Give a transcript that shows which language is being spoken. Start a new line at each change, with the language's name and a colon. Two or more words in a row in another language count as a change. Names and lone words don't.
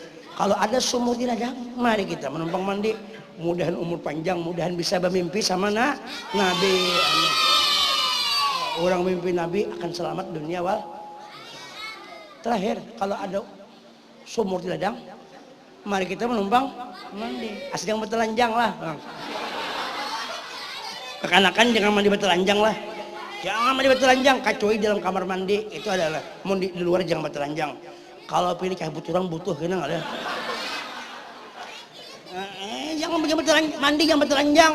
Indonesian: Kalau ada sumur di ladang, mari kita menumpang mandi. Mudahan umur panjang, mudahan bisa bermimpi sama Nabi. Orang mimpi Nabi akan selamat dunia wal. Terakhir, kalau ada sumur di ladang, mari kita menumpang mandi. Asal yang bertelanjang lah. Kekanakan jangan mandi bertelanjang lah. Jangan mandi bertelanjang, kecuali dalam kamar mandi itu adalah. Mau di luar jangan bertelanjang. Kalau pilih kayak butuh kena nggak ada. Jangan mandi jangan bertelanjang.